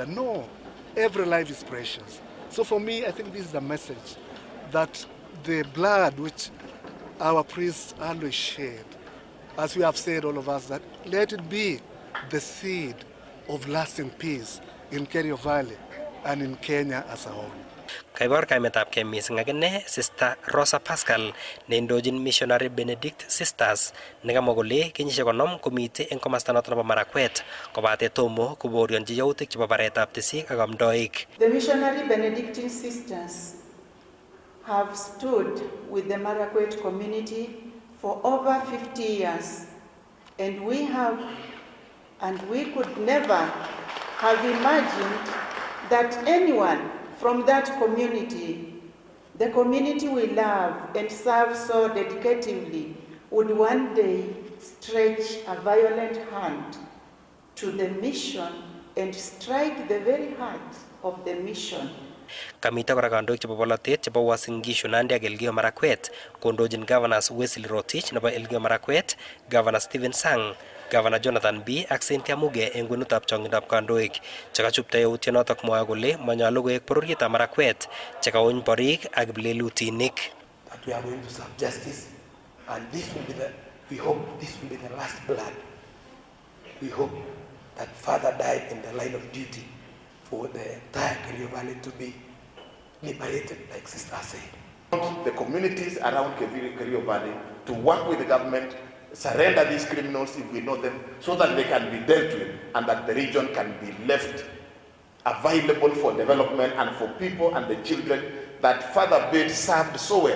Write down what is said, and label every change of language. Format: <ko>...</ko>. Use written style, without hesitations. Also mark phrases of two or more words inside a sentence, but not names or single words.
<en>No, every life is precious. So for me, I think this is the message, that the blood which our priest Alois shed, as we have said, all of us, that let it be the seed of lasting peace in Kerio Valley and in Kenya as a whole.</en> <kln>Kaibor kaimetabkei mising akine Sister Rosa Pascal neindochin</kln> <en>Missionary Benedict Sisters</en> <kln>nekamwa kole kenyisiek 50 komite eng komasta noto nebo Marakwet kobate tomo koborionji yautik chebo baretab tisik ak amdoik.</kln> <en>The Missionary Benedictine Sisters have stood with the Marakwet community for over 50 years, and we could never have imagined that anyone from that community, the community we love and serve so dedicatively, would one day stretch a violent hand to the mission and strike the very heart of the mission.</en> <kln>Kamita kora kandoik chebo bolotet chebo Uasin Gishu, Nandi ak Elgeyo Marakwet kondochin Governors Wesley Rotich nebo Elgeyo Marakwet, Governor Stephen Sang, Governor Jonathan B ak Cynthia Muge eng kwenutab chongindab kandoik chekachupta yautyonotok mwae kole manyolu koek bororietab Marakwet chekaony borik ak kiplelutinik.</kln> <en>That we are going to serve justice, and we hope this will be the last blood. We hope that Father died in the line of duty for the entire Kerio Valley to be liberated, like Sister said. The communities around Kerio Valley to work with the government, surrender these criminals if we know them, so that they can be dealt with and that the region can be left available for development and for people and the children that Father Bate served so well.</en>